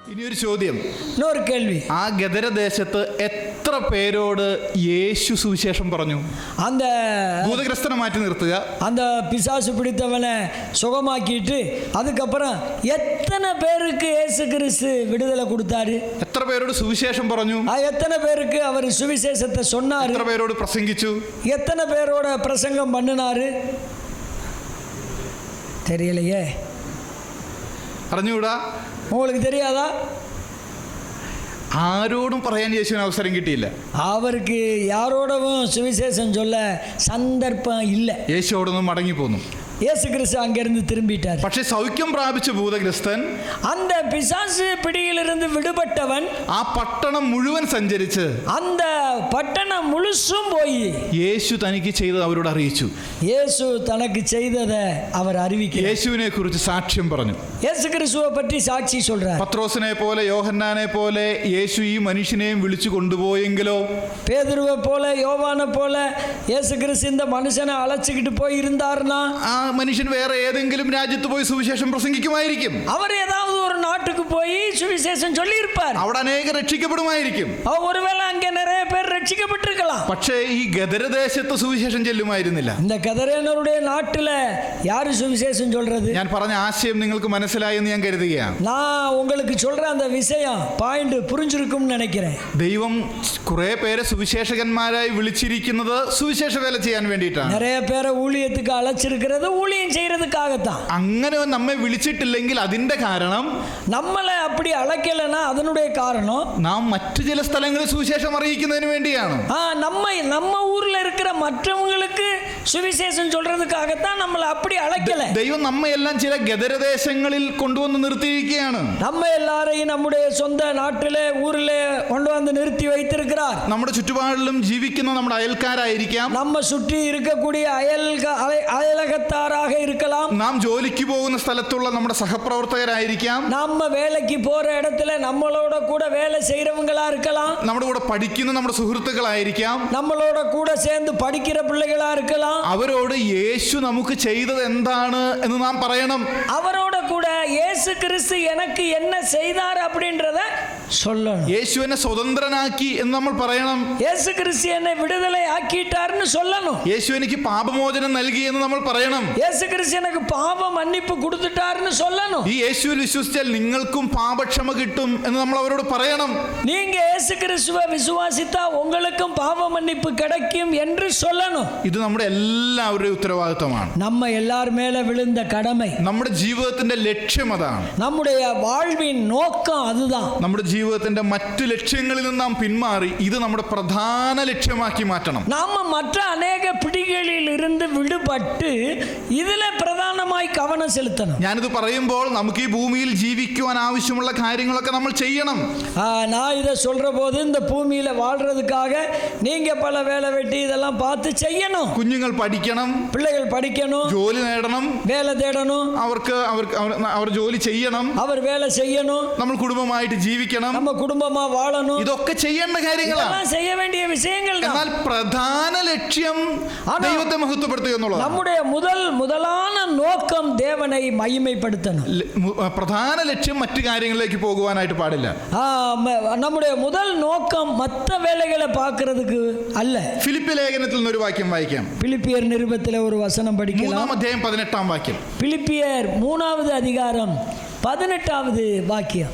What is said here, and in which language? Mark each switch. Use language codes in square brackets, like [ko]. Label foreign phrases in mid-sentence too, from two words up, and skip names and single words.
[ml] ഒരു ചോദ്യം. [ta] இன்னொரு கேள்வி, [ml] ആ ഗദരദേശത്ത് എത്ര പേരോട് യേശു സുവിശേഷം പറഞ്ഞു? [ta] அந்த [ml] ഭൂതഗ്രസ്തനെ മാറ്റി നിർത്തുക. [ta] அந்த பிசாசு பிடித்தவனை சுகமாக்கிட்டு அதுக்கப்புறம் எத்தனை பேருக்கு இயேசு கிறிஸ்து விடுதலை கொடுத்தாரு? [ml] എത്ര പേരോട് സുവിശേഷം പറഞ്ഞു? [ta] எத்தனை பேருக்கு அவர் சுவிசேஷத்தை சொன்னாரு? [ml] എത്ര പേരോട് പ്രസംഗിച്ചു? [ta] எத்தனை பேரோட பிரசங்கம் பண்ணினாரு? தெரியலையே. [ml] അറിഞ്ഞുകൂടാ? [ta] உங்களுக்கு தெரியாதா? [ml] ആരോടും പറയാൻ യേശുവിന് അവസരം കിട്ടിയില്ല. [ta] அவருக்கு யாரோடவும் சுவிசேஷம் சொல்ல சந்தர்ப்பம் இல்லை. [ml] യേശു അവിടെ നിന്ന് മടങ്ങി പോന്നു. [ta] இயேசு கிறிஸ்து அங்கிருந்து திரும்பிட்டார். [ml] പക്ഷെ സൗഖ്യം പ്രാപിച്ച ഭൂതഗ്രസ്തൻ, [ta] அந்த பிசாசு பிடியிலிருந்து விடுபட்டவன், [ml] ആ പട്ടണം മുഴുവൻ സഞ്ചരിച്ച് [ta] அந்த பட்டணம் முழுசும் போய் [ml] യേശു തനിക്ക് ചെയ്തത് അവരോട് അറിയിച്ചു. [ta] இயேசு தனக்கு செய்ததை அவர் அறிவிக்கிறார். [ml] യേശുവിനെ കുറിച്ച് സാക്ഷ്യം പറഞ്ഞു. [ta] இயேசு கிறிஸ்துவை பற்றி சாட்சி சொல்றார். [ml] പത്രോസിനെ പോലെ യോഹന്നാനെ പോലെ യേശു ഈ മനുഷ്യനെയും വിളിച്ചു കൊണ്ടുപോയെങ്കിലോ, [ta] பேதுருவை போல யோவானை போல இயேசு கிறிஸ்து இந்த மனுஷனை அழைச்சிக்கிட்டு போய் இருந்தார்னா [ml] ആ മനുഷ്യൻ വേറെ ഏതെങ്കിലും രാജ്യത്ത് പോയി സുവിശേഷം പ്രസംഗിക്കുമായിരിക്കും. [ta] அவர் ஏதாவது ஒரு நாட்டுக்கு போய் சுவிசேஷம் சொல்லி இருப்பார். [ml] അവിടെ അനേകം രക്ഷിക്കപ്പെടുമായിരിക്കും. [ta] ஒருவேளை அங்கே நிறைய பேர் ரட்சிக்கப்பட்டிருக்கலாம். [ml] പക്ഷേ ഈ ഗദരദേശത്ത് സുവിശേഷം ചെല്ലുമായിരുന്നില്ല. [ta] இந்த கதரேனருடைய நாட்டுல யாரு சுவிசேஷம் சொல்றது? [ml] ഞാൻ പറഞ്ഞ ആശയം നിങ്ങൾക്ക് മനസ്സിലായി എന്ന് ഞാൻ കരുതുകയാണ്. [ta] நான் உங்களுக்கு சொல்ற அந்த விஷயம் பாயிண்ட் புரிஞ்சிருக்கும்னு நினைக்கிறேன். [ml] ദൈവം കുറെ പേരെ സുവിശേഷകന്മാരായി വിളിച്ചിരിക്കുന്നത് സുവിശേഷ വേല ചെയ്യാൻ വേണ്ടിയിട്ടാണ്. [ta] நிறைய பேரை ஊழியத்துக்கு அழைச்சிருக்கிறது ஊழியம் செய்யறதுக்காகத்தான். [ml] അങ്ങനെ നമ്മെ വിളിച്ചിട്ടില്ലെങ്കിൽ അതിന്റെ കാരണം, [ta] நம்மளை அப்படி அழைக்கலன்னா அதனுடைய காரணம், [ml] നാം മറ്റു ചില സ്ഥലങ്ങളിൽ സുവിശേഷം അറിയിക്കുന്നതിന് വേണ്ടിയാണ്. [ta] நம்ம ஊர்ல இருக்கிற மற்றவங்களுக்கு சுவிசேஷம் சொல்றதுக்காகத்தான் நம்மளை அப்படி அழைக்கல. [ml] ദൈവം നമ്മയെല്ലാം ചില ഗദരദേശങ്ങളിൽ കൊണ്ടുവന്ന് നിർത്തിയിരിക്കുകയാണ്. [ta] நம்ம எல்லாரையும் நம்முடைய சொந்த நாட்டிலே ஊரிலே கொண்டு வந்து நிறுத்தி வைத்திருக்கிறார். [ml] നമ്മുടെ ചുറ്റുപാടിലും ജീവിക്കുന്ന നമ്മുടെ അയൽക്കാരായിരിക്കാം, [ta] நம்ம சுற்றி இருக்கக்கூடிய அயலகத்தாராக இருக்கலாம், [ml] നാം ജോലിക്ക് പോകുന്ന സ്ഥലത്തുള്ള നമ്മുടെ സഹപ്രവർത്തകരായിരിക്കാം, [ta] நம்ம வேலைக்கு போற இடத்துல நம்மளோட கூட வேலை செய்யறவங்களா இருக்கலாம், [ml] നമ്മുടെ കൂടെ പഠിക്കുന്ന നമ്മുടെ സുഹൃത്തുക്കളായിരിക്കാം, [ta] நம்மளோட கூட சேர்ந்து படிக்கிற பிள்ளைகளா இருக்கலாம். [ml] അവരോട് യേശു നമുക്ക് ചെയ്തത് എന്താണ് എന്ന് നാം പറയണം. [ta] அவரோட கூட இயேசு கிறிஸ்து எனக்கு என்ன செய்தார் அப்படின்றத சொல்லணும். [ml] യേശു എന്നെ സ്വതന്ത്രനാക്കി എന്ന് നമ്മൾ പറയണം. [ta] இயேசு கிறிஸ்து என்னை விடுதலை ஆக்கிட்டார்னு சொல்லணும். [ml] യേശു എനിക്ക് പാപമോചനം നൽകി എന്ന് നമ്മൾ പറയണം. [ta] இயேசு கிறிஸ்து எனக்கு பாவ மன்னிப்பு கொடுத்துட்டார்னு சொல்லணும். [ml] ഈ യേശുവിൽ വിശ്വസിച്ചാൽ നിങ്ങൾക്കും പാപക്ഷമ കിട്ടും എന്ന് നമ്മൾ അവരോട് പറയണം. [ta] நீங்க இயேசு கிறிஸ்துவை விசுவாசித்தா உங்களுக்கும் பாவ மன்னிப்பு கிடைக்கும் என்று சொல்லணும். [ml] ഇത് നമ്മുടെ എല്ലാവരുടെയും ഉത്തരവാദിത്തമാണ്. [ta] நம்ம எல்லார் மேல விழுந்த கடமை. [ml] നമ്മുടെ ജീവിതത്തിന്റെ ലക്ഷ്യം അതാണ്. [ta] நம்முடைய வாழ்வின் நோக்கம் அதுதான். [ml] നമ്മുടെ ജീവിതത്തിന്റെ മറ്റു ലക്ഷ്യങ്ങളിൽ നിന്ന് നാം പിന്മാറി ഇത് നമ്മുടെ പ്രധാന ലക്ഷ്യമാക്കി മാറ്റണം. [ta] நாம மற்ற அநேக பிடிகளில் இருந்து விடுபட்டு [ml] ഇതിലെ പ്രധാനമായി [ta] கவனம் செலுத்தணும். [ml] ഞാനിത് പറയുമ്പോൾ നമുക്ക് ഈ ഭൂമിയിൽ ജീവിക്കുവാൻ ആവശ്യമുള്ള കാര്യങ്ങളൊക്കെ നമ്മൾ ചെയ്യണം. [ta] நான் இதை சொல்ற போது இந்த பூமியில வாழ்றதுக்காக நீங்க பல வேலை வெட்டி இதெல்லாம் பார்த்து செய்யணும். [ml] കുഞ്ഞുങ്ങൾ പഠിക്കണം, [ta] பிள்ளைகள் படிக்கணும், [ml] ജോലി നേടണം, [ta] வேலை தேடணும், [ml] അവർ ജോലി ചെയ്യണം, [ta] அவர் வேலை செய்யணும், [ml] നമ്മൾ കുടുംബമായിട്ട് ജീവിക്കണം, [ta] நம்ம குடும்பமா வாழணும். [ml] ഇതൊക്കെ ചെയ്യേണ്ട കാര്യങ്ങളാണ്. [ta] செய்ய வேண்டிய விஷயங்கள் தான். [ml] എന്നാൽ പ്രധാന ലക്ഷ്യം ദൈവത്തെ മഹത്വപ്പെടുത്തുക എന്നുള്ളതാണ്. [ta] நம்முடைய முதலான நோக்கம் தேவனை மகிமைப்படுத்தணும். [ml] പ്രധാന ലക്ഷ്യം മറ്റു കാര്യങ്ങളിലേക്ക് പോകുവാനായിട്ട് പാടില്ല. [ta] நம்முடைய முதல் நோக்கம் மற்ற வேலைகளை பார்க்கிறதுக்கு அல்ல. [ml] ഫിലിപ്പി ലേഖനത്തിൽ നിന്ന് ഒരു വാക്യം വായിക്കാം. [ta] பிலிப்பியர் நிருபத்தில் ஒரு வசனம் படிக்கலாம். [ml] 3-18 വാക്യം. [ta] பிலிப்பியர் 3வது அதிகாரம் 18வது வாக்கியம்.